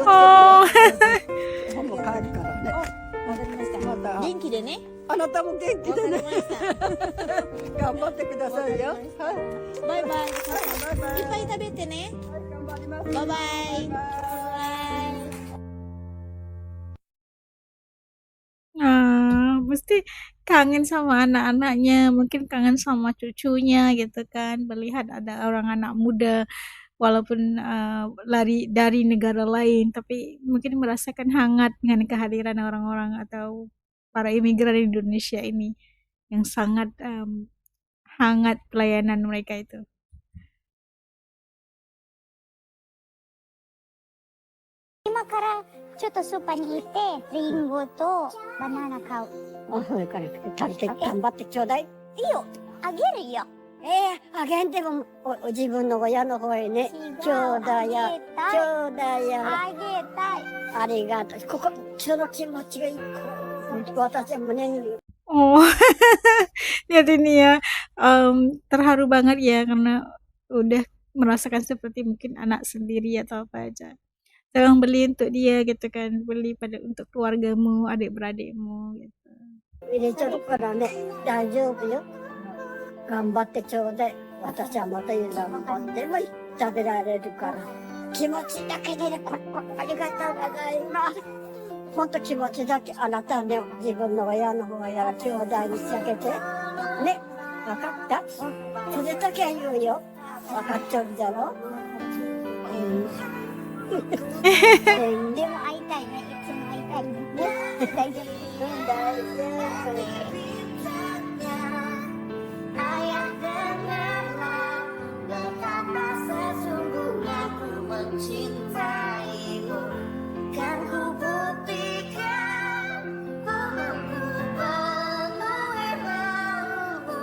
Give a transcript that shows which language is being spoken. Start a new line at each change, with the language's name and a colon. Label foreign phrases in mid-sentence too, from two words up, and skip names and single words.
Japanese: Oh. もう帰るからね。わかりました。また元気でね。あなたも元気わかりでね。ました。頑張ってくださいよ。はい。バイバイ。バイバイ。いっぱい食べてね。頑張ります。バイバイ。バイバイ。バイバイ。
Indonesian: Ah, mesti kangen sama anak-anaknya, mungkin kangen sama cucunya gitu kan, melihat ada orang anak muda walaupun lari dari negara lain, tapi mungkin merasakan hangat dengan kehadiran orang-orang atau para imigran di Indonesia ini yang sangat hangat pelayanan mereka itu.
Japanese: 今からちょっとスーパーに行ってリンゴとバナナ買う。それから食べて頑張ってちょうだい。いいよ、あげるよ。あげんでも自分の親の方へね。ちょうだいや。ちょうだいや。あげたい。ありがとう。ここその気持ちがいい。私は胸に。
Indonesian: Oh, lihat ini ya, terharu banget ya karena udah merasakan seperti mungkin anak sendiri atau apa aja. Jangan beli untuk dia gitu kan, beli untuk keluargamu, adik-beradikmu gitu.
Japanese: 入れちゃうからね。大丈夫よ。頑張ってちょうだい。私はまた言うの何でも食べられるから。気持ちだけでね。ありがとうございます。ほんと気持ちだけ、あなたね、自分の親の方やら兄弟に避けて。ね、わかった？それだけは言うよ。わかっちゃうだろ？でも会いたいね。いつも会いたいね。大丈夫。大丈夫。
Indonesian: Ayah dengarlah betapa sesungguhnya ku mencintaimu. Kan ku buktikan bahwa ku penuhi maumu.